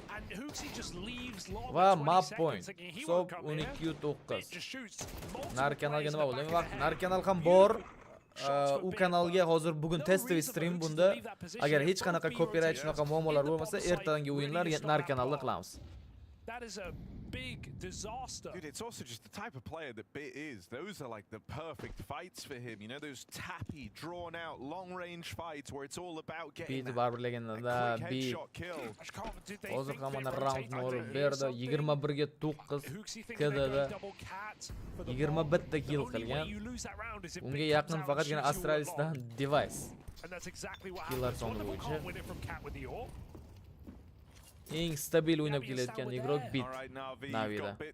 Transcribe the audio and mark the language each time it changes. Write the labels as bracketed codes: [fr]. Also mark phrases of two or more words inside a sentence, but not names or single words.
[uz] Va map point. Hisob 12-9. Nar kanalga nima bo'ldi? Vaqt nar kanal ham bor. U kanalga hozir bugun testoviy stream bunda. Agar hech qanaqa copyright shunaqa muammolar bo'lmasa, ertangi o'yinlar nar kanalda qilamiz. [en] That is a big disaster. Dude, it's also just the type of player that Bit is. Those are like the perfect fights for him. You know, those tappy, drawn out, long range fights where it's all about getting that quick headshot kill. [uz] Hozir ham mana round nol berdi. 21 ga 9 KDda 21 ta kill qilgan. Unga yaqin faqatgina Astralisdan device. Killer soni bo'yicha eng stabil o'ynab kelayotgan igrok Bit Navida.